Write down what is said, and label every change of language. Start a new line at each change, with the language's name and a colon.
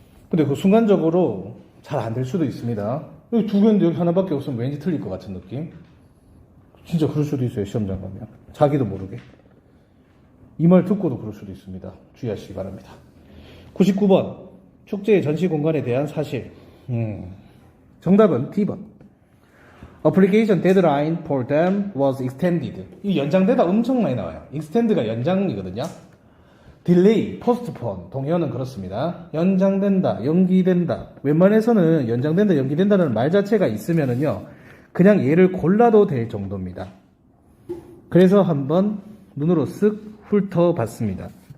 Korean: 근데 그 순간적으로 잘 안 될 수도 있습니다. 여기 두 개인데 여기 하나밖에 없으면 왠지 틀릴 것 같은 느낌. 진짜 그럴 수도 있어요. 시험장 가면 자기도 모르게 이 말 듣고도 그럴 수도 있습니다. 주의하시기 바랍니다. 99번 축제의 전시 공간에 대한 사실. 정답은 D번.
English: Application deadline for them was extended.
Korean: 이 연장되다 엄청 많이 나와요. extend가 연장이거든요. delay, postpone, 동의어는 그렇습니다. 연장된다, 연기된다. 웬만해서는 연장된다, 연기된다는 말 자체가 있으면은요, 그냥 얘를 골라도 될 정도입니다. 그래서 한번 눈으로 쓱 훑어봤습니다.